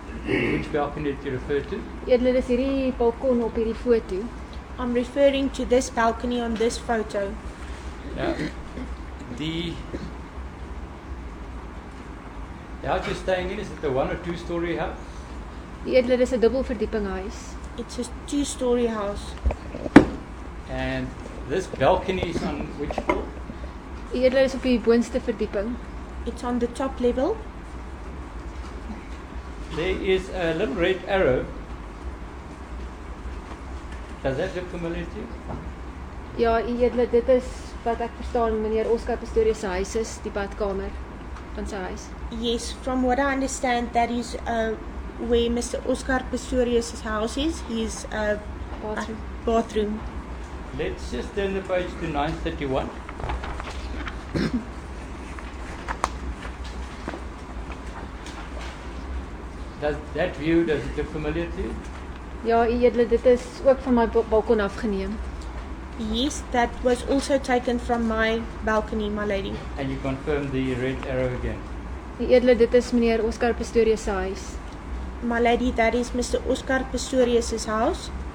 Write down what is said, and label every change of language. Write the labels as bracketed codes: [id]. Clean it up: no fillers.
[en] Which balcony did you refer to? [af] Edele, dis hierdie balkon op hierdie foto. [en] I'm referring to this balcony on this photo. Yeah. The house you're staying in, is it a 1 or 2 story house? [af] Die edele, dis 'n dubbelverdieping huis. [en] It's a 2-story house. And this balcony is on which floor? [af] Die edele is op die boonste verdieping. [en] It's on the top level. There is a little red arrow. Does that look familiar to you? [af] Ja, die edele, dit is wat ek verstaan meneer Oscar Pistorius se huis is, die badkamer van sy huis. [en] Yes, from what I understand, that is where Mr. Oscar Pistorius' house is. His Bathroom. bathroom. Let's just turn the page to 931. Does it look familiar to you? [af] Ja, die edele, dit is ook van my balkon afgeneem. [en] Yes, that was also taken from my balcony, my lady. And you confirm the red arrow again. [af] Die edele, dit is meneer Oscar Pistorius se huis. [en] My lady, that is Mr. Oscar Pistorius' house.